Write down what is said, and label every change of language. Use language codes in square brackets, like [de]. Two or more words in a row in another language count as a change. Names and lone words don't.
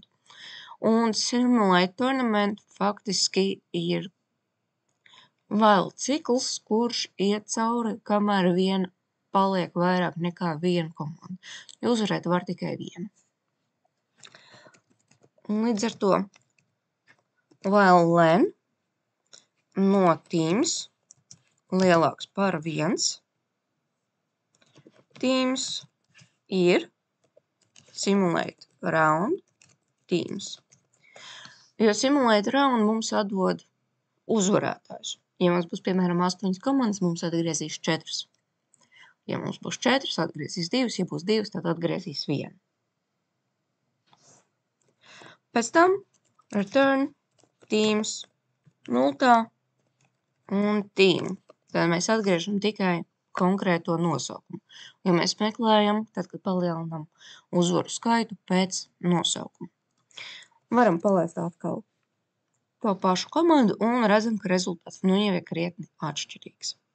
[lv] Un simulēt turnamentu faktiski ir vēl cikls, kurš iet cauri, kamēr viena paliek vairāk nekā viena komanda. Jo uzvarēt var tikai viena. Līdz ar to [en] while len [lv] no teams lielāks par 1. Teams ir [en] simulate round teams. [lv] Jo [en] simulate round [lv] mums atdod uzvarētājus. Ja mums būs, piemēram, 8 komandas, mums atgriezīs 4. Ja mums būs 4, atgriezīs 2, ja būs 2, tad atgriezīs 1. Pēc tam [en] return, teams, [lv] 0 un team. Tad mēs atgriežam tikai konkrēto nosaukumu. Ja mēs meklējam, tad, kad palielinam uzvaru skaitu pēc nosaukuma. Varam palaist atkal to pašu komandu un redzam, ka rezultāts jau ir krietni atšķirīgs.